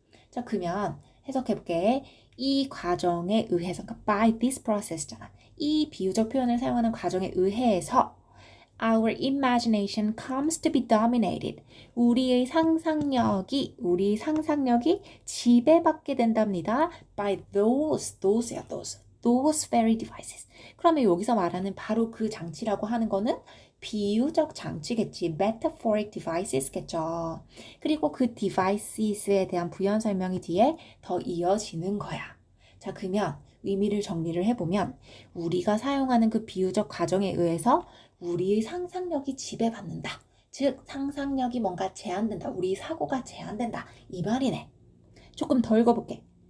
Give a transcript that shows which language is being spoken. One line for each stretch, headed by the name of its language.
Korean: 자, 그러면 해석해볼게. 이 과정에 의해서, 그러니까
English: by this process
Korean: 잖아. 이 비유적 표현을 사용하는 과정에 의해서
English: our imagination comes to be dominated.
Korean: 우리의 상상력이 지배받게 된답니다.
English: by those야, those very devices.
Korean: 그러면 여기서 말하는 바로 그 장치라고 하는 거는 비유적 장치겠지. metaphoric devices겠죠. 그리고 그 devices에 대한 부연 설명이 뒤에 더 이어지는 거야. 자, 그러면 의미를 정리를 해보면 우리가 사용하는 그 비유적 과정에 의해서 우리의 상상력이 지배받는다. 즉 상상력이 뭔가 제한된다. 우리 사고가 제한된다. 이 말이네. 조금 더 읽어볼게.